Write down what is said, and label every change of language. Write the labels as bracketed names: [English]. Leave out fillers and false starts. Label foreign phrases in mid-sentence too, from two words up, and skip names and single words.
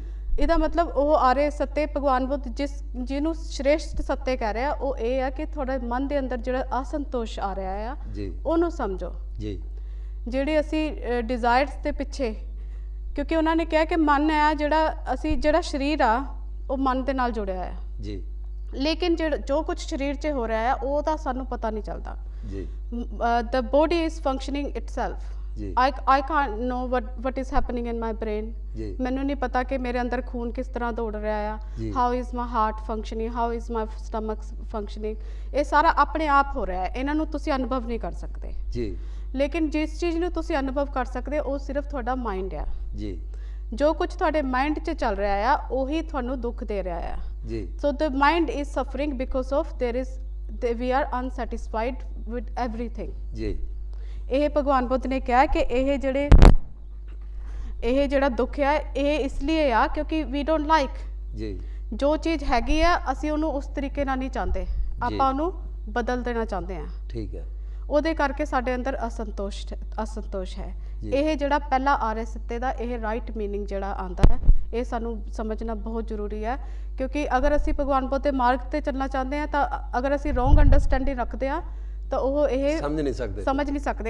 [Punjabi] ਇਹਦਾ ਮਤਲਬ ਉਹ [Pali] ਆਰੇ ਸੱਤੇ [Punjabi] ਭਗਵਾਨ ਬੁੱਧ ਜਿਹਨੂੰ ਸ਼੍ਰੇਸ਼ਟ ਸੱਤੇ ਕਹਿ ਰਿਹਾ ਉਹ ਇਹ ਆ ਕਿ ਤੁਹਾਡੇ ਮਨ ਦੇ ਅੰਦਰ ਜਿਹੜਾ ਅਸੰਤੋਸ਼ ਆ ਰਿਹਾ ਆ ਉਹਨੂੰ ਸਮਝੋ ਜੀ। ਜਿਹੜੇ ਅਸੀਂ ਡਿਜ਼ਾਇਰਸ ਦੇ ਪਿੱਛੇ, ਕਿਉਂਕਿ ਉਹਨਾਂ ਨੇ ਕਿਹਾ ਕਿ ਮਨ ਹੈ ਜਿਹੜਾ ਸਰੀਰ ਆ ਉਹ ਮਨ ਦੇ ਨਾਲ ਜੁੜਿਆ ਹੈ ਜੀ, ਲੇਕਿਨ ਜੋ ਕੁਝ ਸਰੀਰ 'ਚ ਹੋ ਰਿਹਾ ਹੈ ਉਹ ਤਾਂ ਸਾਨੂੰ ਪਤਾ ਨਹੀਂ ਚੱਲਦਾ ਜੀ। [English] the body is functioning itself ਜੀ। I can't know what is happening in my brain ਜੀ। [Punjabi] ਮੈਨੂੰ ਨਹੀਂ ਪਤਾ ਕਿ ਮੇਰੇ ਅੰਦਰ ਖੂਨ ਕਿਸ ਤਰ੍ਹਾਂ ਦੌੜ ਰਿਹਾ ਆ, [English] how is my heart functioning, how is my stomach functioning, [Punjabi] ਇਹ ਸਾਰਾ ਆਪਣੇ ਆਪ ਹੋ ਰਿਹਾ ਹੈ, ਇਹਨਾਂ ਨੂੰ ਤੁਸੀਂ ਅਨੁਭਵ ਨਹੀਂ ਕਰ ਸਕਦੇ ਜੀ। ਲੇਕਿਨ ਜਿਸ ਚੀਜ਼ ਨੂੰ ਤੁਸੀਂ ਅਨੁਭਵ ਕਰ ਸਕਦੇ ਉਹ ਸਿਰਫ ਤੁਹਾਡਾ ਮਾਈਂਡ ਆ ਜੀ। ਜੋ ਕੁਝ ਤੁਹਾਡੇ ਮਾਈਂਡ 'ਚ ਚੱਲ ਰਿਹਾ ਆ ਉਹੀ ਤੁਹਾਨੂੰ ਦੁੱਖ ਦੇ ਰਿਹਾ ਆ ਜੀ। [English] so the mind is suffering because of we are unsatisfied with everything ਜੀ। [Punjabi] ਇਹ ਭਗਵਾਨ ਬੁੱਧ ਨੇ ਕਿਹਾ ਕਿ ਇਹ ਜਿਹੜਾ ਦੁੱਖ ਆ ਇਹ ਇਸ ਲਈ ਆ ਕਿਉਂਕਿ [English] we don't like [Punjabi] ਜੀ। ਜੋ ਚੀਜ਼ ਹੈਗੀ ਆ ਅਸੀਂ ਉਹਨੂੰ ਉਸ ਤਰੀਕੇ ਨਾਲ ਨਹੀਂ ਚਾਹੁੰਦੇ, ਆਪਾਂ ਉਹਨੂੰ ਬਦਲ ਦੇਣਾ ਚਾਹੁੰਦੇ ਆ। ਠੀਕ ਹੈ। ਉਹਦੇ ਕਰਕੇ ਸਾਡੇ ਅੰਦਰ ਅਸੰਤੋਸ਼ ਹੈ। ਇਹ ਜਿਹੜਾ ਪਹਿਲਾ [Pali] ਆਰੇ ਸੱਤੇ [Punjabi] ਦਾ ਇਹ [English] right meaning [Punjabi] ਜਿਹੜਾ ਆਂਦਾ ਹੈ ਇਹ ਸਾਨੂੰ ਸਮਝਣਾ ਬਹੁਤ ਜ਼ਰੂਰੀ ਹੈ, ਕਿਉਂਕਿ ਅਗਰ ਅਸੀਂ ਭਗਵਾਨ ਬੁੱਧ ਦੇ ਮਾਰਗ ਤੇ ਚੱਲਣਾ ਚਾਹੁੰਦੇ ਆ ਤਾਂ ਅਗਰ ਅਸੀਂ [English] wrong understanding [Punjabi] ਰੱਖਦੇ ਆ ਤਾਂ ਉਹ ਇਹ ਸਮਝ ਨਹੀਂ ਸਕਦੇ।